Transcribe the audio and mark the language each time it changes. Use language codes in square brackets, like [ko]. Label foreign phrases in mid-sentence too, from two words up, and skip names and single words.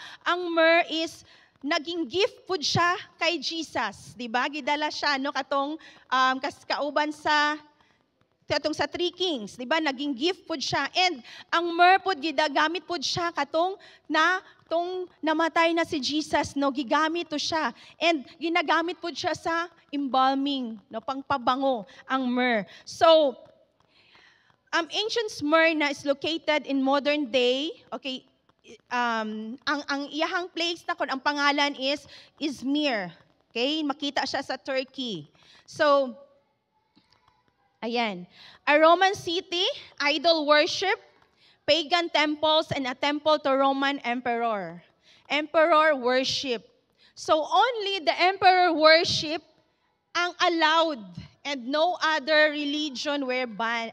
[ceb] Ang myrrh is naging gift pud siya kay Jesus, di ba? Gidala siya no katong kauban sa Three Kings, di ba? Naging gift pud siya. And ang myrrh pud gidagamit pud siya katong namatay na si Jesus, no, gigamit to siya. And ginagamit po siya sa embalming, no, pangpabango ang myrrh. [en] So, ancient Smyrna is located in modern day. [ceb] Okay, ang iyahang place na kon ang pangalan is Izmir. Okay, makita siya sa Turkey. [tl] So, ayan, [en] a Roman city, idol worship, pagan temples, and a temple to Roman emperor. Emperor worship. So only the emperor worship ang allowed and no other religion were banned.